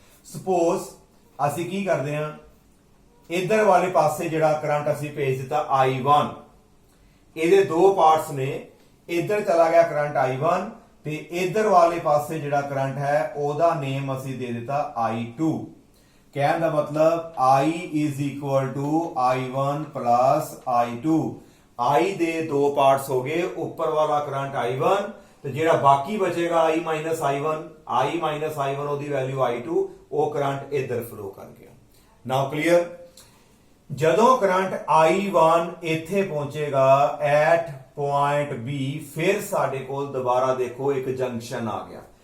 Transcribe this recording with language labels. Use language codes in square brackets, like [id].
[pa] Suppose ਅਸੀਂ ਕੀ ਕਰਦੇ ਹਾਂ, ਇਧਰ ਵਾਲੇ ਪਾਸੇ ਜਿਹੜਾ ਕਰੰਟ ਅਸੀਂ ਭੇਜ ਦਿੱਤਾ I1, ਇਹਦੇ ਦੋ ਪਾਰਟਸ ਨੇ। ਇਧਰ ਚਲਾ ਗਿਆ ਕਰੰਟ I1 ਤੇ ਇਧਰ ਵਾਲੇ ਪਾਸੇ ਜਿਹੜਾ ਕਰੰਟ ਹੈ ਉਹਦਾ ਨੇਮ ਅਸੀਂ ਦੇ ਦਿੱਤਾ I2। ਕਹਿਣ ਦਾ ਮਤਲਬ [en] I is equal to I1 plus I2। [pa] I ਦੇ ਦੋ ਪਾਰਟਸ ਹੋ ਗਏ, ਉੱਪਰ ਵਾਲਾ ਕਰੰਟ I1 ਤੇ ਜਿਹੜਾ ਬਾਕੀ ਬਚੇਗਾ I minus I1 ਉਹਦੀ ਵੈਲਿਊ I2, ਉਹ ਕਰੰਟ ਇੱਧਰ ਫਲੋ ਕਰ ਗਿਆ। ਨਾਓ ਕਲੀਅਰ? ਜਦੋਂ ਕਰੰਟ I1 ਇੱਥੇ ਪਹੁੰਚੇਗਾ ਐਟ ਪੁਆਇੰਟ B, ਫਿਰ ਸਾਡੇ ਕੋਲ ਦੁਬਾਰਾ ਦੇਖੋ ਇੱਕ ਜੰਕਸ਼ਨ ਆ ਗਿਆ।